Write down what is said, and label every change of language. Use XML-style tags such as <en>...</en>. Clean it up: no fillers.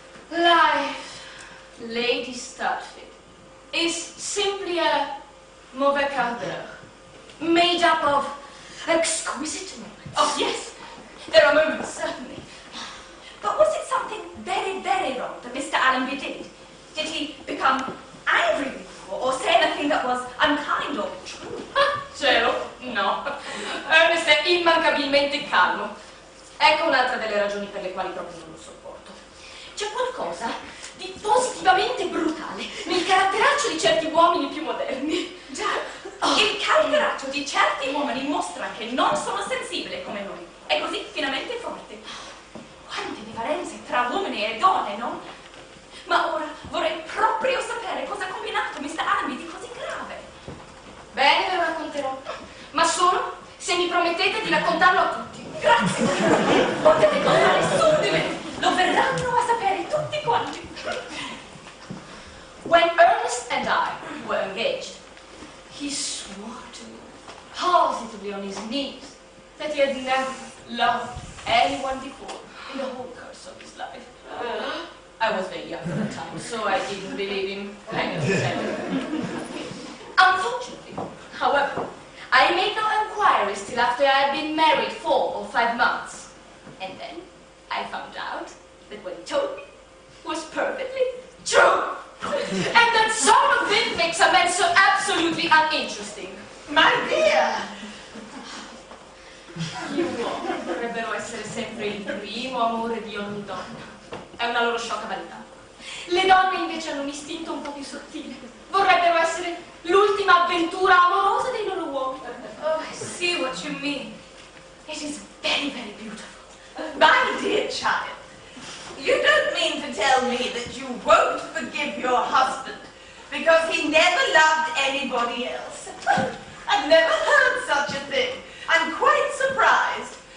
<en>Life, Lady Studley, is simply a mauvais quart d'heure, made up of exquisite moments. Oh, yes, there are moments, certainly. But was it something very, very wrong that Mr. Allenby did? Did he become angry with you, or say anything that was unkind or true?</en> <it>Cielo, no. Ernest è immancabilmente calmo. Ecco un'altra delle ragioni per le quali proprio non lo sopporto. C'è qualcosa di positivamente brutale nel caratteraccio di certi uomini più moderni. Già, il caratteraccio di certi uomini mostra che non sono sensibili come noi. È così finamente forte. Quante differenze tra uomini e donne, no? Ma ora vorrei proprio sapere cosa ha combinato Mr. Allenby di così grave. Bene, ve lo racconterò. Ma solo se mi promettete di raccontarlo a tutti. Grazie. Potete contare su di me. Lo verranno a sapere tutti quanti.</it> <en>When Ernest and I were engaged, he swore to me, positively on his knees, that he had never loved anyone before in the whole course of his life. I was very young at the time, so I didn't believe him. Kind of sad. Unfortunately, however, I made no inquiries till after I had been married 4 or 5 months. And then I found out that what he told me was perfectly true. And that sort of thing makes a man so absolutely uninteresting. My dear!</en> <it>Gli uomini dovrebbero essere sempre il primo amore di ogni donna. È una loro sciocca vanità. Le donne invece hanno un istinto un po' più sottile. Vorrebbero essere l'ultima avventura amorosa dei loro uomini.</it> <en>Oh, I see what you mean. It is very, very beautiful. My dear child, you don't mean to tell me that you won't forgive your husband because he never loved anybody else. I I've never heard such a thing. I'm quite surprised.</en>